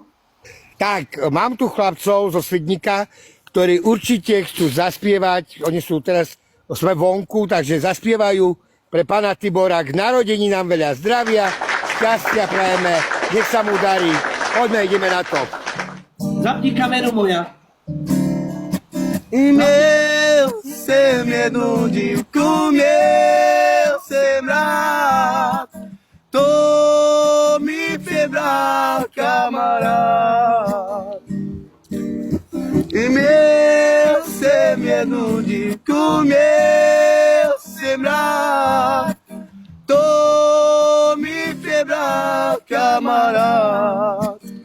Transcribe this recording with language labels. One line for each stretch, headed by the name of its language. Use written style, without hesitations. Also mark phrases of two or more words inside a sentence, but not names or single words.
Slovak: Tak, mám tu chlapcov zo Svidníka, ktorí určite chcú zaspievať. Oni sú teraz, sme vonku, takže zaspievajú pre pána Tibora k narodeninám veľa zdravia, šťastia prajeme, nech sa mu darí. Poďme, ideme na to. Zapni kameru moja.
Czech: Měl jsem jednu dívku, měl jsem rád, to mi přebral kamarád. Měl jsem jednu dívku, měl jsem rád, to mi přebral kamarád.